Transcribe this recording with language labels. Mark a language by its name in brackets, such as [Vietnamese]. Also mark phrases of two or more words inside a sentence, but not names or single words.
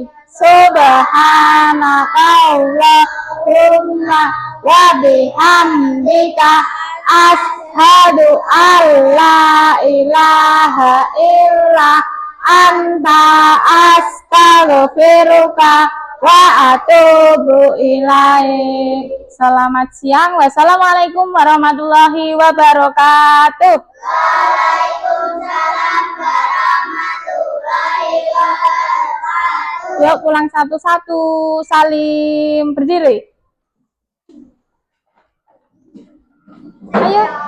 [Arabic] سبحانك اللهم وبحمدك أشهد أن لا إله إلا أنت أستغفرك وأتوب إليك. [Indonesian] Selamat siang. [Arabic] والسلام عليكم ورحمة الله وبركاته. وعليكم السلام ورحمة الله وبركاته. [Indonesian] Yuk pulang satu-satu. Salim. Berdiri. Ayo.